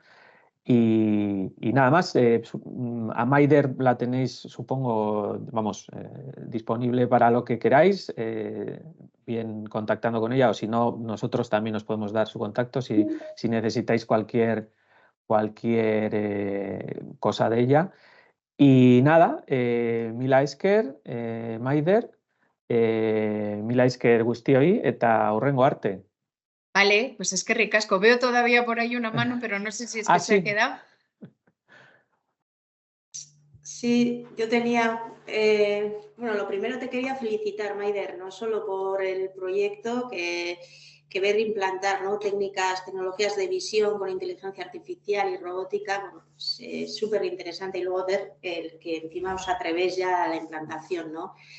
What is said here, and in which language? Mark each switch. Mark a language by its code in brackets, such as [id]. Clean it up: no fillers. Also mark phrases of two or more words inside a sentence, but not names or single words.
[es] Y nada más, a Maider la tenéis, supongo, vamos, disponible para lo que queráis, bien contactando con ella, o si no, nosotros también os podemos dar su contacto si necesitáis cualquier cosa de ella. Y nada, [eu] mila esker, Maider, mila esker guztioi eta hurrengo arte. [es] Vale, pues es que ricasco. Veo todavía por ahí una mano, pero no sé si es que se ha quedado. Sí, yo tenía, bueno, lo primero te quería felicitar, Maider, no solo por el proyecto que ver implantar, ¿no?, tecnologías de visión con inteligencia artificial y robótica, bueno, pues, súper interesante, y luego ver el que encima os atrevéis ya a la implantación, ¿no?